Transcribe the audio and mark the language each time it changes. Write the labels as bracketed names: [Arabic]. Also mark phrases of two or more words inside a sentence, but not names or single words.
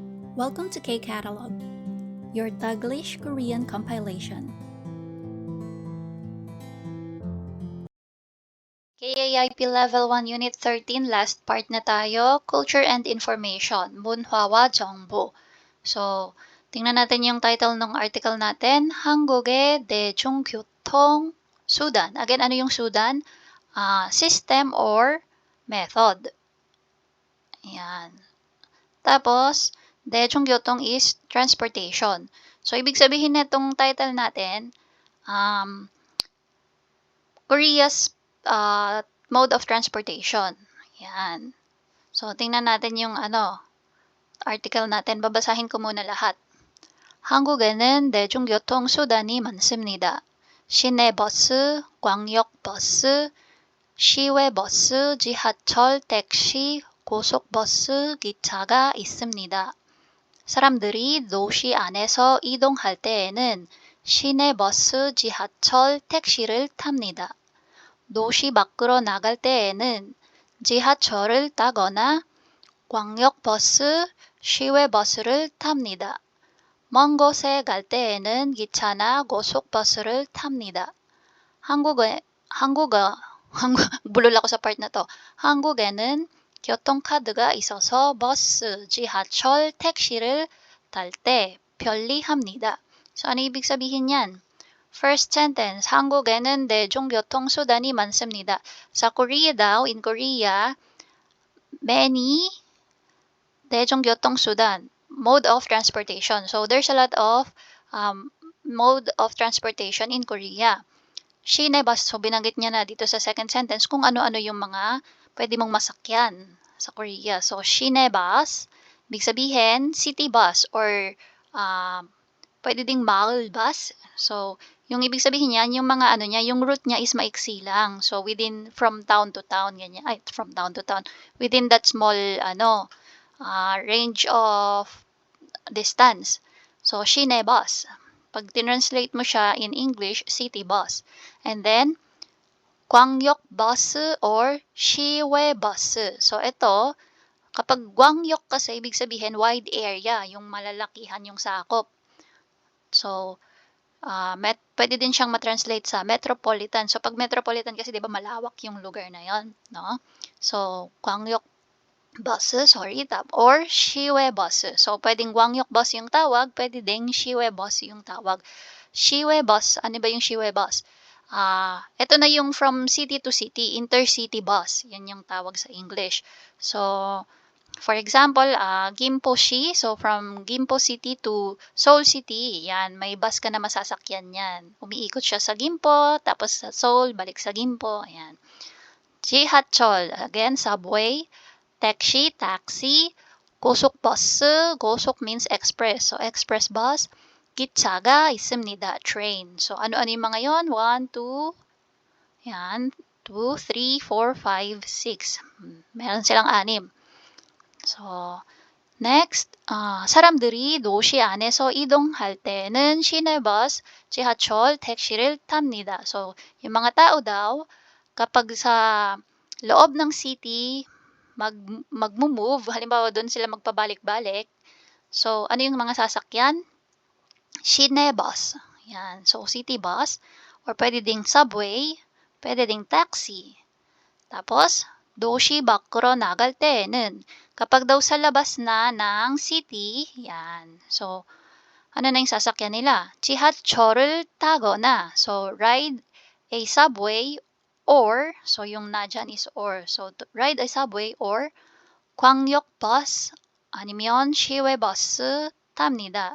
[English] Welcome to K-Catalog, your Taglish Korean compilation. KAIP Level 1 Unit 13, last part [Filipino] na tayo, [English] Culture and Information, [Korean] 문화와 정보. [Filipino] So, tingnan natin yung title ng article natin, [Korean] 한국의 대중교통 수단. [English] Again, [Filipino] ano yung [English] 수단? System or method. [Filipino] Ayan. Tapos, 대중교통 [English] is transportation. [Filipino] So, ibig sabihin na itong title natin, [English] Korea's mode of transportation. [Filipino] Yan. So, tingnan natin yung article natin. Babasahin ko muna lahat. [Korean] 한국에는 대중교통 수단이 많습니다. 시내버스, 광역버스, 시외버스, 지하철, 택시, 고속버스, 기차가 있습니다. 사람들이 도시 안에서 이동할 때에는 시내버스, 지하철, 택시를 탑니다. 도시 밖으로 나갈 때에는 지하철을 타거나 광역버스, 시외버스를 탑니다. 먼 곳에 갈 때에는 기차나 고속버스를 탑니다. [Filipino] bulol ako sa part na to. [Korean] 한국에는 교통카드가 있어서 버스, 지하철, 택시를 탈 때 편리합니다. [Filipino] So, ano ibig sabihin yan? [English] First sentence, [Korean] 한국에는 대중교통수단이 많습니다. [Filipino] Sa Korea daw, [English] in Korea, many 대중교통수단, mode of transportation. So, there's a lot of mode of transportation in Korea. [Filipino] Shine-bus, so binanggit niya na dito sa second sentence kung ano-ano yung mga pwede mong masakyan sa Korea. So, shine-bus, ibig sabihin, [English] city bus or [Filipino] pwede ding [English] mall bus. [Filipino] So, yung ibig sabihin niyan, yung mga yung route niya is maiksi lang. [English] So, from town to town, [Filipino] ganyan. Ay, [English] from town to town. Within that small, range of distance. So, shine bus. [Filipino] Pag tinranslate mo siya [English] in English, city bus. And then, 광역 bus or 시외 bus. [Filipino] So, ito, kapag 광역 kasi, ibig sabihin [English] wide area, [Filipino] yung malalakihan yung sakop. So, pwede din siyang matranslate sa metropolitan. So, pag metropolitan kasi, di ba, malawak yung lugar na yon, no? [English] So, 광역 bus, or 시외 bus. [Filipino] So, pwedeng 광역 bus yung tawag, pwede ding 시외 bus yung tawag. 시외 bus, ano ba yung 시외 bus? Ito na yung [English] from city to city, intercity bus. [Filipino] Yan yung tawag sa English. [English] So, for example, Gimpo-shi. So, from Gimpo City to Seoul City, [Filipino] yan, may bus ka na masasakyan yan. Umiikot siya sa Gimpo, tapos sa Seoul, balik sa Gimpo, ayan. [English] 지하철, again, subway. taxi. 고속버스, 고속 means express. So, express bus. [Korean] 기차가 있습니다, [Filipino] train. So, ano-ano yung mga yon? 1, 2, yan, 2, 3, 4, 5, 6. Meron silang 6. So, next, [Korean] 사람들이 도시 안에서 이동할 때는 시내버스, 지하철, 택시를 탑니다. [Filipino] So, yung mga tao daw, kapag sa loob ng city, mag-move, halimbawa doon sila magpabalik-balik. So, ano yung mga sasakyan? Shine-bus. Yan. [English] So, city bus, or [Filipino] pwede ding subway, pwede ding taxi. Tapos, [Korean] 도시 밖으로 나갈 때에는 [Filipino] kapag daw sa labas na ng city, yan. So, ano na yung sasakyan nila? [Korean] 지하철을 타거나, [English] so ride a subway or, so [Filipino] yung na dyan [English] is or. So, ride a subway or [Korean] 광역버스 아니면 시외버스 탑니다.